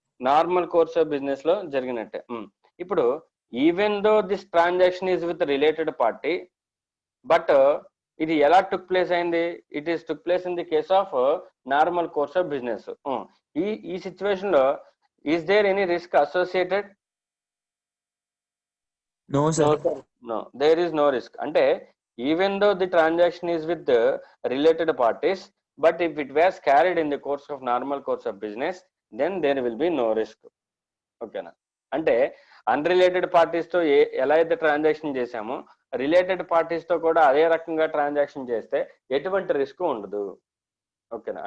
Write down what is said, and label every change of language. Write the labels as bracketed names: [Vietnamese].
[English] Normal course of business లో జరిగినట్టే. ఇప్పుడు even though this transaction is with related party, but [Telugu] ఇది ఎలా టుక్ ప్లేస్ అయింది? [English] It is took place in the case of normal course of business. ఈ situation లో is there any risk associated? No, sir. No, there is no risk. అంటే even though the transaction is with the related parties, but if it was carried in the course of normal course of business, then there will be no risk. [Telugu] ఓకేనా. అంటే unrelated parties తో ఎలా అయితే transaction చేశామో, related parties తో కూడా అదే రకంగా ట్రాన్సాక్షన్ చేస్తే ఎటువంటి రిస్క్ ఉండదు. ఓకేనా.